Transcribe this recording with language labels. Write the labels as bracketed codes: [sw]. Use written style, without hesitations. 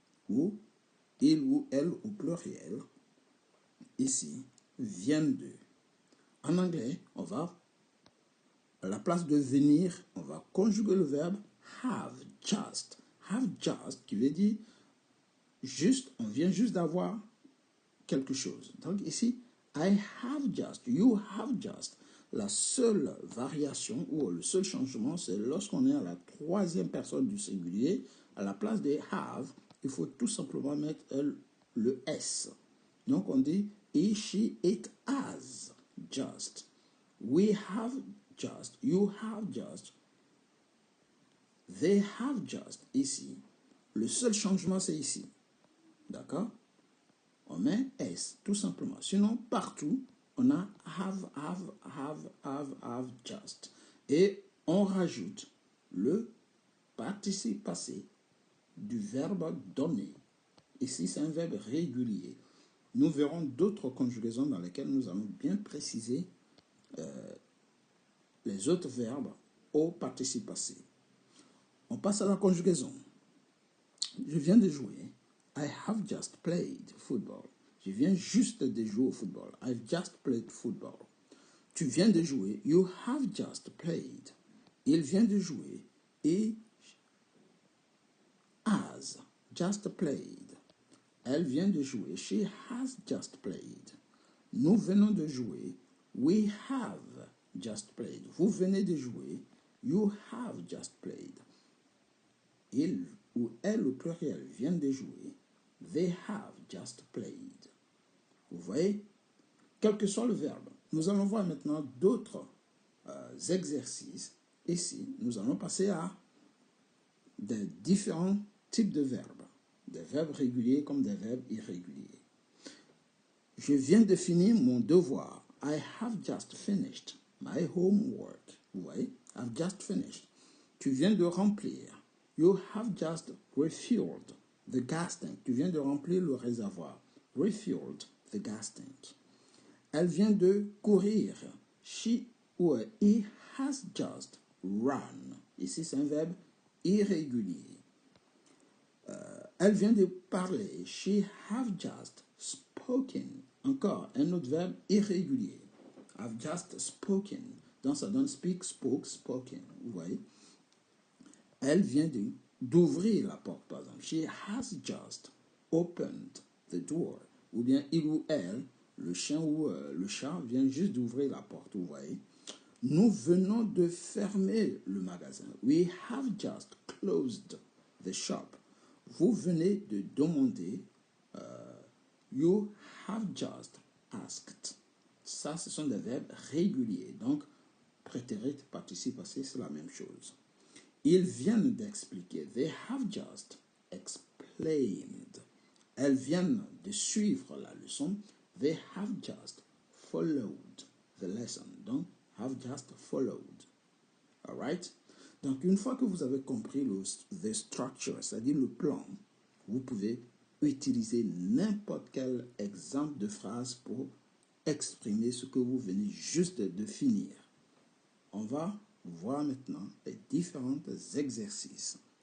[fr] Ou il ou elle au pluriel. Ici, viennent de. En anglais, on va, à la place de venir, on va conjuguer le verbe have just. Have just, qui veut dire juste, on vient juste d'avoir quelque chose. Donc ici, [en] I have just, you have just. [fr] La seule variation ou le seul changement, c'est lorsqu'on est à la troisième personne du singulier, à la place de have, il faut tout simplement mettre le S. Donc on dit [en] he, she, it has just. We have just, you have just. They have just, ici. [fr] Le seul changement, c'est ici. D'accord? On met S, tout simplement. Sinon, partout, on a have just. Et on rajoute le participe passé du verbe donner. Ici, c'est un verbe régulier. Nous verrons d'autres conjugaisons dans lesquelles nous allons bien préciser les autres verbes au participe passé. On passe à la conjugaison. Je viens de jouer. [en] I have just played football. [fr] Je viens juste de jouer au football. [en] I've just played football. [fr] Tu viens de jouer. [en] You have just played. [fr] Il vient de jouer. [en] He has just played. [fr] Elle vient de jouer. [en] She has just played. [fr] Nous venons de jouer. [en] We have just played. [fr] Vous venez de jouer. [en] You have just played. [fr] Il ou elle au pluriel viennent de jouer. [en] They have just played. [fr] Vous voyez? Quel que soit le verbe. Nous allons voir maintenant d'autres exercices. Ici, nous allons passer à des différents types de verbes. Des verbes réguliers comme des verbes irréguliers. Je viens de finir mon devoir. [en] I have just finished my homework. [fr] Vous voyez? [en] I've just finished. [fr] Tu viens de remplir. [en] You have just refilled the gas tank. [fr] Tu viens de remplir le réservoir. [en] Refilled the gas tank. [fr] Elle vient de courir. [en] She ou he has just run. [fr] Ici, c'est un verbe irrégulier. Elle vient de parler. [en] She have just spoken. [fr] Encore un autre verbe irrégulier. [en] I've just spoken. [fr] Donc, ça donne [en] speak, spoke, spoken. [fr] Vous voyez? Elle vient d'ouvrir la porte, par exemple. [en] She has just opened the door. [fr] Ou bien il ou elle, le chien ou le chat vient juste d'ouvrir la porte, vous voyez. Nous venons de fermer le magasin. [en] We have just closed the shop. [fr] Vous venez de demander. [en] You have just asked. [fr] Ça, ce sont des verbes réguliers. Donc, prétérit, participe passé, c'est la même chose. Ils viennent d'expliquer. [en] They have just explained. [fr] Elles viennent de suivre la leçon. [en] They have just followed the lesson. Donc, have just followed. All right? [fr] Donc, une fois que vous avez compris [en] the structure, [fr] c'est-à-dire le plan, vous pouvez utiliser n'importe quel exemple de phrase pour exprimer ce que vous venez juste de finir. On va voir maintenant les différents exercices.